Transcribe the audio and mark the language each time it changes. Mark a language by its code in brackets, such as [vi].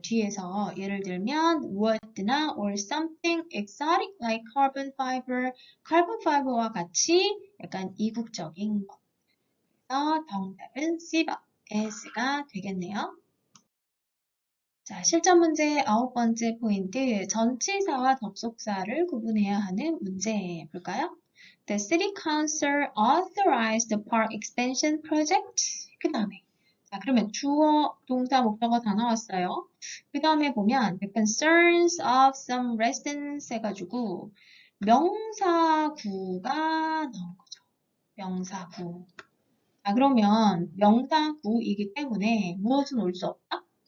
[ko] 뒤에서 예를 들면 wood나 [en] or something exotic like carbon fiber, [ko] carbon fiber와 같이 약간 이국적인 것. 그래서 정답은 C번 S가 되겠네요. 자, 실전 문제 9번째 포인트, 전치사와 접속사를 구분해야 하는 문제 볼까요? [en] The City Council authorized the park expansion project. [ko] 그 다음에 자, 그러면 주어, 동사, 목적어 다 나왔어요. 그 다음에 보면 [en] the concerns of some residents [ko] 해가지고 명사구가 나온 거죠. 명사구. 자, 그러면 명사구이기 때문에 무엇은 올 수 없다?